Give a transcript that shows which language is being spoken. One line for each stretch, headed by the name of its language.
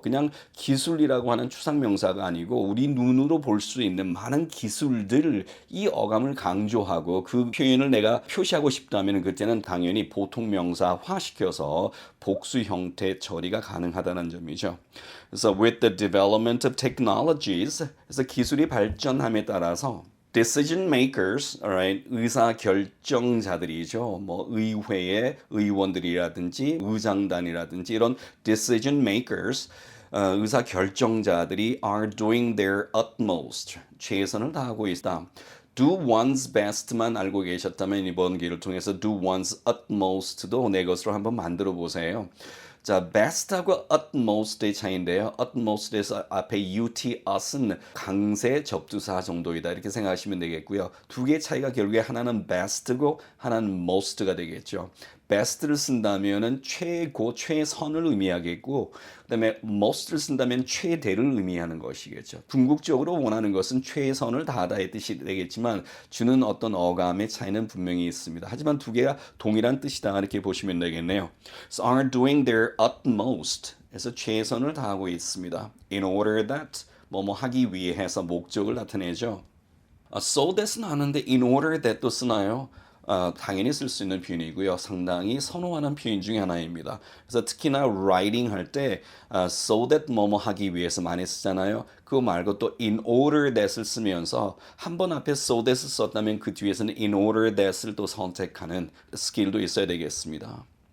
Korean: 그냥 기술이라고 하는 추상 명사가 아니고 우리 눈으로 볼 수 있는 많은 기술들 이 어감을 강조하고 그 표현을 내가 표시하고 싶다면 그때는 당연히 보통 명사화 시켜서 복수 형태 처리가 가능하다는 점이죠. 그래서
English: with the development of technologies,
Korean: 그래서 기술이 발전함에 따라서
English: decision makers, alright,
Korean: 의사 결정자들이죠. 뭐 의회의 의원들이라든지 의장단이라든지 이런
English: decision makers,
Korean: 의사 결정자들이
English: are doing their utmost,
Korean: 최선을 다하고 있다.
English: do one's best
Korean: 만 알고 계셨다면 이번 기회를 통해서
English: do one's utmost
Korean: 도 내 것으로 한번 만들어 보세요. 자, best하고 utmost의 차이인데요. utmost에서 앞에 ut, us은 강세 접두사 정도이다. 이렇게 생각하시면 되겠고요. 두 개의 차이가 결국에 하나는 best고 하나는 most가 되겠죠. best를 쓴다면은 최고, 최선을 의미하겠고, 그다음에 most를 쓴다면 최대를 의미하는 것이겠죠. 궁극적으로 원하는 것은 최선을 다하다의 뜻이 되겠지만 주는 어떤 어감의 차이는 분명히 있습니다. 하지만 두 개가 동일한 뜻이다 이렇게 보시면 되겠네요.
English: So are doing their utmost.
Korean: 그래서 최선을 다하고 있습니다.
English: In order that
Korean: 뭐뭐 하기 위해서 목적을 나타내죠. So that은 하는데
English: in order that
Korean: 도 쓰나요? 당연히 쓸 수 있는 표현이고요. 상당히 선호하는 표현 중에 하나입니다. 그래서 특히나 writing 할 때 so that 뭐뭐 하기 위해서 많이 쓰잖아요. 그거 말고 또
English: in order that
Korean: 을 쓰면서 한 번 앞에 so that을 썼다면 그 뒤에서는 in order that을 또 선택하는 스킬도 있어야 되겠습니다.